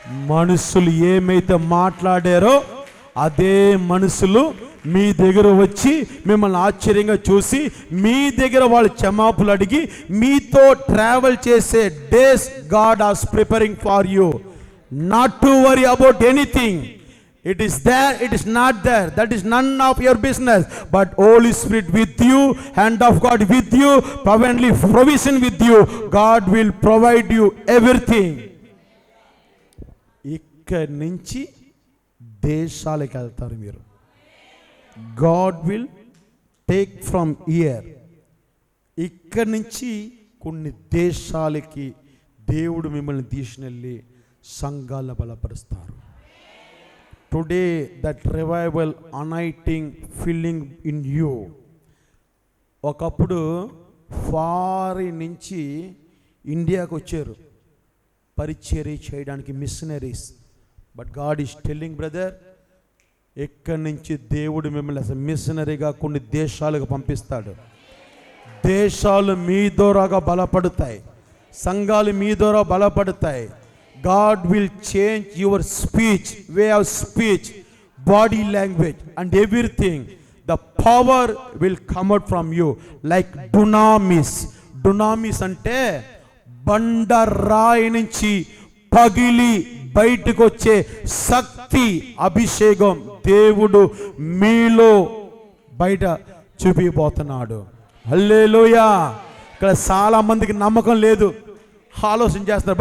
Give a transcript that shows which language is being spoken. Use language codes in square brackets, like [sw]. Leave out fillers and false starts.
[te] మనుషులు ఏమైతే మాట్లాడారో అదే మనుషులు మీ దగ్గర వచ్చి మిమ్మల్ని ఆశ్చర్యంగా చూసి మీ దగ్గర వాళ్ళు క్షమాపణలు అడిగి మీతో ట్రావెల్ చేసే [en] Days God has preparing for you. Not to worry about anything. It is there, it is not there. That is none of your business. But Holy Spirit with you, hand of God with you, heavenly provision with you. God will provide you everything. [te] ఇక్కడ నుంచి దేశాలకు వెళ్తారు మీరు. [en] God will take from here. [te] ఇక్కడ నుంచి కొన్ని దేశాలకి దేవుడు మిమ్మల్ని తీసుకెళ్ళి సంఘాలను బలపరుస్తారు. [en] Today that revival anointing filling in you. [te] ఒకప్పుడు ఫారిన్ నుంచి ఇండియాకు వచ్చారు పరిచర్య చేయడానికి machineries. [en] but God is telling brother, [te] ఎక్కడి నుంచి దేవుడు మిమ్మల్ని అసలు మిషనరీగా కొన్ని దేశాలకు పంపిస్తాడు. దేశాలు మీ ద్వారాగా బలపడతాయి, సంఘాలు మీ ద్వారా బలపడతాయి. [en] God will change your speech, way of speech, body language and everything. The power will come out from you like dunamis. [te] Dunamis అంటే బండరాయి నుంచి పగిలి బయటకు వచ్చే శక్తి, అభిషేకం దేవుడు మీలో బయట చూపిపోతున్నాడు. హల్లెలూయా. ఇక్కడ చాలా మందికి నమ్మకం లేదు, ఆలోచన చేస్తున్నారు.